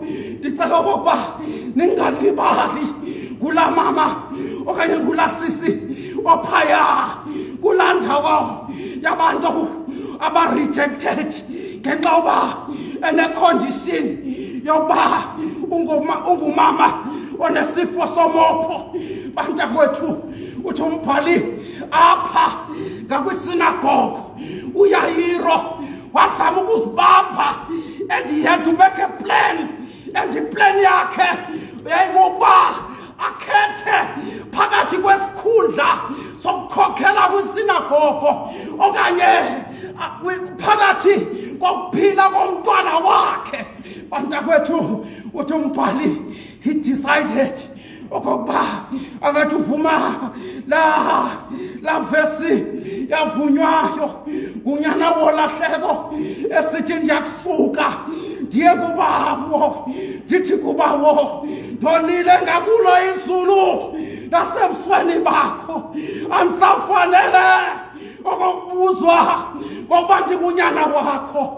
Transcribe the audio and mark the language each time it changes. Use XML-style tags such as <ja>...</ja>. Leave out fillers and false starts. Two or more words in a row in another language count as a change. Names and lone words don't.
<xh>Ndicela okokuba ningalibali kulaa mama okanye kulaa sisi ophaya kulaa ndawo yabantu aba-rejected ngenxa yoba ene-condition yokuba ungumama onesifo somopho. Bantakwethu, uthi umbhali apha ngakwisinagogo uYairo wazama ukuzibamba,</xh> <en>and he had to make a plan, and the plan</en> <xh>yakhe yayikuba akhethe phakathi kwesikhundla sokukhokhela kwisinagogo okanye phakathi kokuphila komntwana wakhe. Bantakwethu, uthi umbhali</xh> <en>he decided</en> <xh>okokuba akathi uvuma la vesi yavunywayo ngunyana wolahleko esithi ndiyakusuka ndiye kubawo, ndithi kubawo ndonile ngakulo izulu nasebusweni bakho, andisafanele okokubuzwa ngokuba ndingunyana wakho.</xh>